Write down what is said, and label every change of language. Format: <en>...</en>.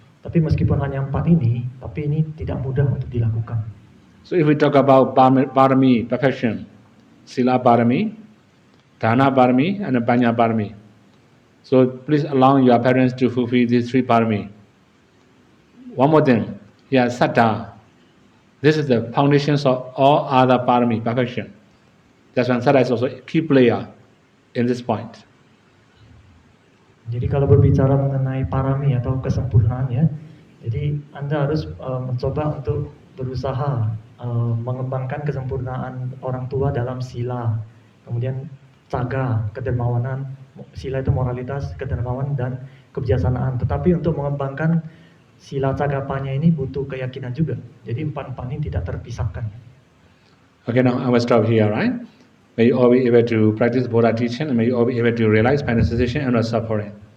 <id>Tapi meskipun hanya 4 ini, tapi ini tidak mudah untuk dilakukan.</id> <en>So if we talk about Parami, perfection, Sila Parami, Dana Parami, and Panya Parami. So please allow your parents to fulfill these 3 Parami. One more thing, here Saddha. This is the foundations of all other Parami, perfection. That's why Saddha is also a key player in this point.</en> <id>Jadi kalau berbicara mengenai parami atau kesempurnaan ya, jadi Anda harus mencoba untuk berusaha mengembangkan kesempurnaan orang tua dalam sila, kemudian caga, kedermawanan, sila itu moralitas, kedermawanan dan kebijaksanaan. Tetapi untuk mengembangkan sila cagapanya ini butuh keyakinan juga. Jadi empat-empat ini tidak terpisahkan.</id> <en>Okay, now I will stop here, right? May you all be able to practice Buddha teaching, and may you all be able to realize penetration and not suffering.</en>